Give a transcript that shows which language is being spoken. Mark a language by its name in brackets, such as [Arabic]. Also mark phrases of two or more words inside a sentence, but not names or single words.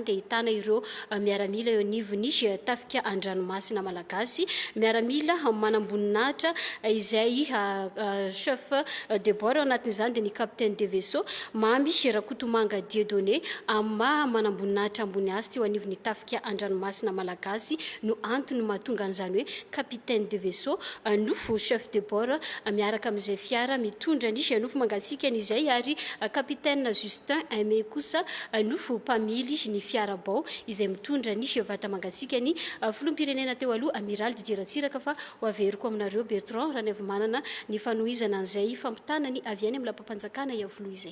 [Malagasy] dia ahitana ireo miaramila eo anivony tafika an-dranomasina malagasy miaramila manamboninahitra izay [French] chef de bord [Malagasy] anatin'izany dia ny [French] capitaine de vaisseau [Malagasy] mamy Rakotomanga Dieudonné manamboninahitra ambony azy teo anivony tafika an-dranomasina malagasy no antony mahatonga an'izany hoe [French] capitaine de vaisseau [Malagasy] nofo [French] chef de bord [Malagasy] miaraka amin'izay fiara mitondra ny nofo mangatsika izay ary capitaine Justin Aimé kosa nofo mpamily ny fiara bao izay mitondra ny vata mangatsika ny filoham-pirenena teo aloha Amiral Didier Ratsiraka fa ho averiko aminareo Bertrand raha ny avy manana ny fanohizana an'izay fampitana ny avy any amin'ny lampam-panjakana iavoloha izay.